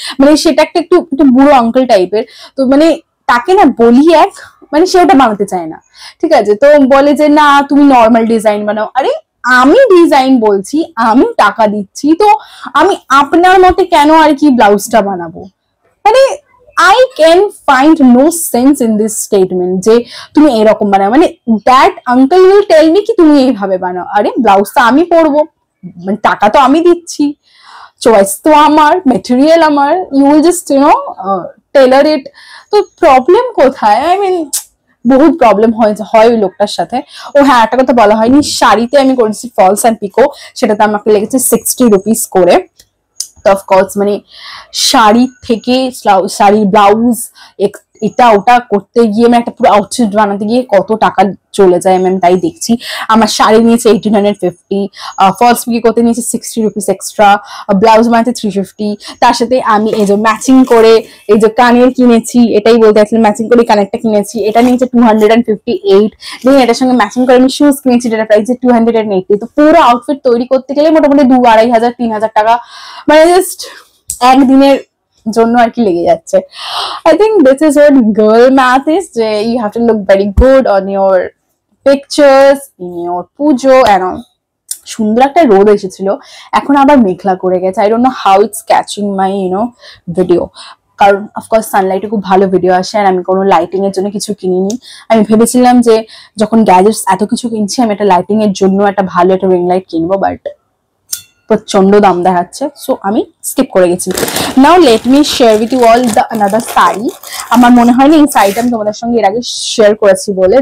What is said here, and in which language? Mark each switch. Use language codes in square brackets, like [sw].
[bn] মানে সেটা একটু বুড়ো আঙ্কেল টাইপের, তো মানে তাকে না বলি এক, মানে সে ওটা বানাতে চায় না, ঠিক আছে। তো বলে যে না তুমি নর্মাল ডিজাইন বানাও। আরে আমি ডিজাইন বলছি, আমি টাকা দিচ্ছি, তো আমি আপনার মতে কেন আর কি ব্লাউজটা বানাবো? [en] মানে I can find no sense in this statement [bn] যে তুমি এরকম বানাও, মানে [en] that uncle will tell me [bn] কি তুমি এইভাবে বানাও। আরে ব্লাউজটা আমি পরবো, মানে টাকা তো আমি দিচ্ছি, চয়েস তো আমার, মেটেরিয়াল আমার, [en] you will just [bn] টেলার ইট। তো প্রবলেম কোথায়? [en] I mean [bn] বহুত প্রবলেম হয় ওই লোকটার সাথে। ও হ্যাঁ, একটা কথা বলা হয়নি, শাড়িতে আমি করেছি ফলস অ্যান্ড পিকো, সেটাতে আমাকে লেগেছে 60 রুপিস করে। তো অফকোর্স মানে শাড়ি থেকে শাড়ির ব্লাউজ এটা ওটা করতে গিয়ে মানে একটা পুরো আউটফিট বানাতে গিয়ে কত টাকা চলে যায় আমি তাই দেখছি। আমার শাড়ি নিয়েছে 1850, ফলস পিকে করতে নিয়েছে 60 রুপিস এক্সট্রা, ব্লাউজ বানাতে 350। তার সাথে আমি এই যে ম্যাচিং করে এই যে কানের কিনেছি, এটাই বলতে চাইছিলাম, ম্যাচিং করে কানেরটা কিনেছি, এটা নিয়েছে 258। দেন এটার সঙ্গে ম্যাচিং করে আমি শুজ কিনেছি, যেটা প্রাইস 280। তো পুরো আউটফিট তৈরি করতে গেলে মোটামুটি 2-2,500-3,000 টাকা মানে জাস্ট একদিনের জন্য আর কি লেগে যাচ্ছে। [en] I think this is what girl math is, যে you have to look very good on your pictures, in your pujo and all. [bn] সুন্দর একটা রোদ এসেছিল, এখন আবার মেঘলা করে গেছে। [en] I don't know how it's catching my video, [bn] কারণ অফকোর্স সানলাইটে খুব ভালো ভিডিও আসে। আর আমি কোনো লাইটিং এর জন্য কিছু কিনিনি। আমি ভেবেছিলাম যে যখন গ্যাজেটস এত কিছু কিনছি, আমি একটা লাইটিং এর জন্য একটা ভালো একটা রিং লাইট কিনবো, বাট প্রচন্ড দাম দেখাচ্ছে, সো আমি স্কিপ করে গেছি। [en] Now let me share with you all the another sari. [bn] আমার মনে হয় না এই শাড়িটা আমি তোমাদের সঙ্গে এর আগে শেয়ার করেছি বলে।